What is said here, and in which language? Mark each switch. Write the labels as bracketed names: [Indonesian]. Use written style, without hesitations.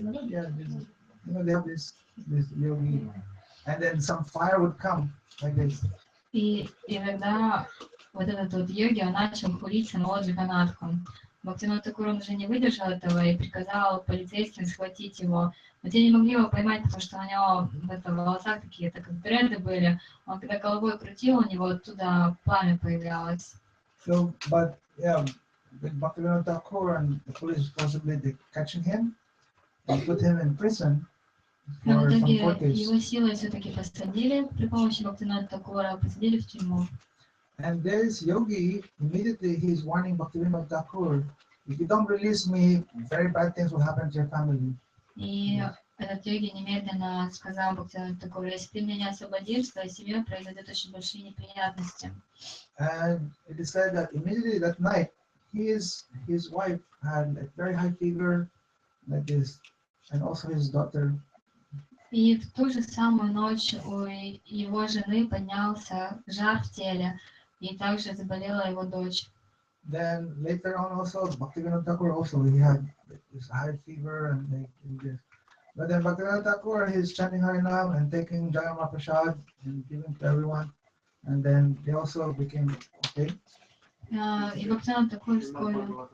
[English] Yeah, you know, they have this yogi, and then some fire would come like this. [Russian] И когда вот этот вот йоги, он начал хулить самого Джаганнатху. Бхактивинода Тхакур уже не выдержал этого и приказал полицейским схватить его. Но те не могли его поймать, потому что у него в волосах такие, так как дреды были. Он когда головой крутил, у него оттуда пламя появлялось. [English] So, but yeah, with Bhaktivinoda Thakur and the police possibly they catching him and put him in prison [Russian] Но в [English] for some [Russian] итоге [English] 4 days. [Russian] его силой все-таки посадили при помощи Бхактивинода Тхакура, посадили в тюрьму. [English] And this yogi, immediately he's warning Bhaktivinoda Thakur, if you don't release me, very bad things will happen to your family. [Russian] И этот йоги немедленно сказал Бхактивинода Тхакуру: если ты меня не освободишь, с твоей семьей произойдут очень большие неприятности. [English] And it is said that immediately that night, his wife had like very high fever, like this, and also his daughter. [Russian] И в ту же самую ночь у его жены поднялся жар в теле, и также заболела его дочь. [English] Then later on also, Bhaktivinoda Thakur also, he had this high fever and like this. But then Bhaktivinoda Thakur, he's chanting Harinam and taking Jayama Prasad and giving to everyone. And then they also became okay. [Russian] И Бхактивинода Тхакур вскоре...